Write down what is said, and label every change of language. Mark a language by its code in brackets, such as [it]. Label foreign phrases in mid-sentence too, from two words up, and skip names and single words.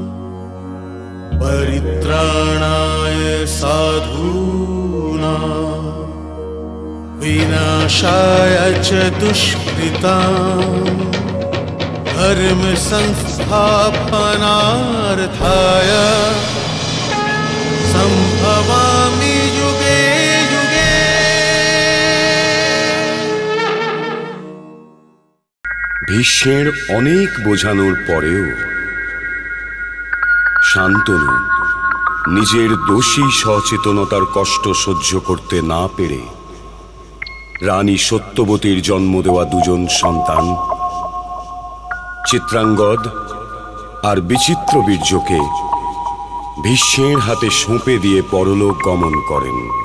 [sa] परित्राणाय साधूनां विनाशाय च दुष्कृतां धर्म संस्थापनार्थाय संभवामि युगे युगे। [bn] ভীষ্মের অনেক বোঝানোর পরেও শান্তনু নিজের দোষী সচেতনতার কষ্ট সহ্য করতে না পেরে রানী সত্যবতীর জন্ম দেওয়া দুজন সন্তান চিত্রাঙ্গদ আর বিচিত্রবীর্যকে ভীষ্মের হাতে সঁপে দিয়ে পরলোক গমন করেন।